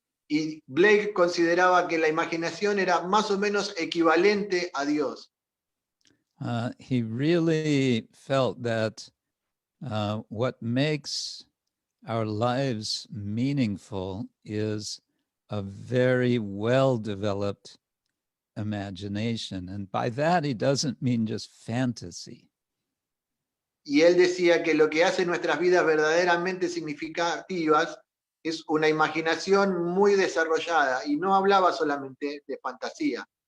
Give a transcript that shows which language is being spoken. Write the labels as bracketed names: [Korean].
[Spanish] Y Blake consideraba que la imaginación era más o menos equivalente a Dios. [English] He really felt that what makes our lives meaningful is a very well-developed imagination. And by that, he doesn't mean just fantasy. [Spanish] Y él decía que lo que hace nuestras vidas verdaderamente significativas es una imaginación muy desarrollada, y no hablaba solamente de fantasía.